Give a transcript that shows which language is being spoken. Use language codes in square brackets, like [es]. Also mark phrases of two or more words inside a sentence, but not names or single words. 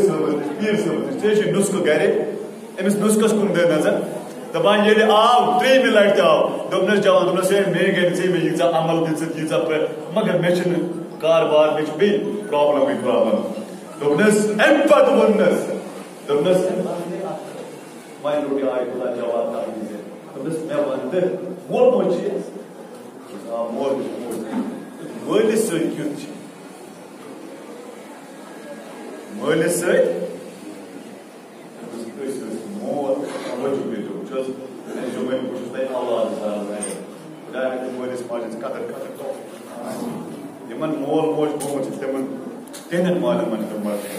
[ks] صٲبَس نِش پیٖر صٲبَس نِش ژےٚ چھُے نُسخہٕ گرِ أمِس نُسخس کُن دِ نظر دپان ییٚلہِ آو ترٛیٚیمہِ لٹہِ تہِ آو دوٚپنَس جوان دوٚپنَس ہے مے گٔے نہٕ ژےٚ مےٚ ییٖژاہ عمل دِژٕتھ ییٖژاہ پرٛٮ۪تھ مگر مےٚ چھِنہٕ کاربار مےٚ چھِ بیٚیہِ پرٛابلمٕے دوٚپنَس اَمہِ پتہٕ ووٚننَس دوٚپنَس وۄنۍ روٚٹ یہِ آیت اللہ جواد تبریزی دوٚپنَس مےٚ وَن تہٕ مول موج چھِ آ مول مٲلِس سۭتۍ کیُتھ چھِ مٲلِس سۭتۍ مول بہٕ چھُس تۄہہِ اولاد مٲلِس ماجہِ ہٕنٛز قدر یِمن مول موج گوٚمُت چھُ تِمن تِہنٛدٮ۪ن مالٮ۪ن منٛز تِم